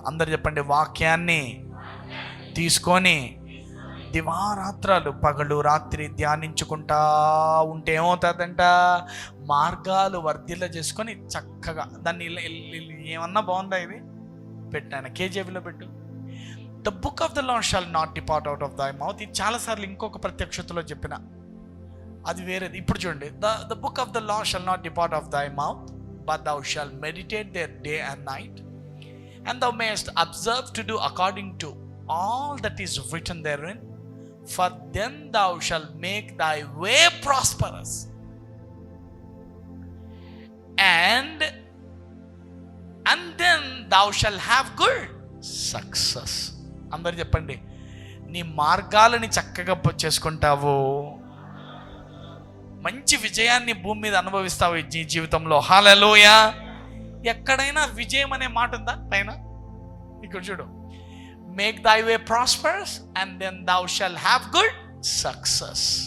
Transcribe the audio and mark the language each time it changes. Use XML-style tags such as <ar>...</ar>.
<te>అందరు చెప్పండి, వాక్యాన్ని తీసుకొని దివారాత్రాలు పగలు రాత్రి ధ్యానించుకుంటా ఉంటే ఏమవుతుందంట? మార్గాలు వర్ధిల్ల చేసుకొని చక్కగా దాన్ని ఏమన్నా బాగుందా? ఇది పెట్టాను, కేజీబీలో పెట్టు.</te> <en>The book of the law shall not depart out of thy mouth.</en> <te>ఇది చాలాసార్లు ఇంకొక ప్రత్యక్షతలో చెప్పిన, అది వేరేది. ఇప్పుడు చూడండి,</te> <en>The book of the law shall not depart of thy mouth, but thou shalt meditate there day and night, and thou mayest observe to do according to all that is written therein, for then thou shalt make thy way prosperous, and then thou shalt have good success.</en> <te>అందరు చెప్పండి, నీ మార్గాలని చక్కగా చేసుకుంటావు, మంచి విజయాన్ని భూమి మీద అనుభవిస్తావు ఈ జీవితంలో. హల్లెలూయా. ఎక్కడైనా విజయం అనే మాట ఉందా పైన? ఇక్కడ చూడు,</te> <en>Make thy way prosperous and then thou shalt have good success.</en>